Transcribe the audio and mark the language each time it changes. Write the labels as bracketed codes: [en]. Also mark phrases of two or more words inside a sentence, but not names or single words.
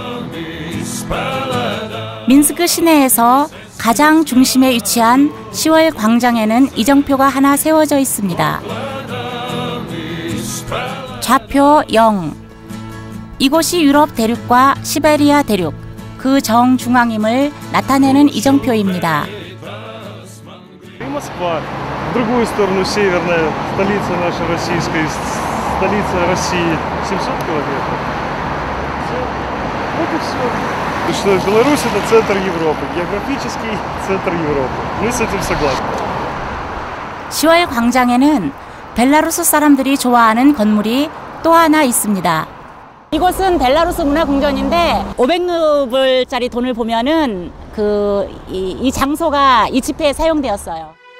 [ko] 민스크 시내에서 가장 중심에 위치한 10월 광장에는 이정표가 하나 세워져 있습니다. 좌표 0. 이곳이 유럽 대륙과 시베리아 대륙, 그 정중앙임을 나타내는 이정표입니다. [ru] Москва. В другую сторону северная столица наша российская, столица России 700 километров. Вот и все. Что Беларусь это центр Европы, географический центр Европы. Мы с этим согласны. [ko] 10월 광장에는 벨라루스 사람들이 좋아하는 건물이 또 하나 있습니다. 이곳은 벨라루스 문화궁전인데 500루블짜리 돈을 보면은 이 장소가 이 집회에 사용되었어요.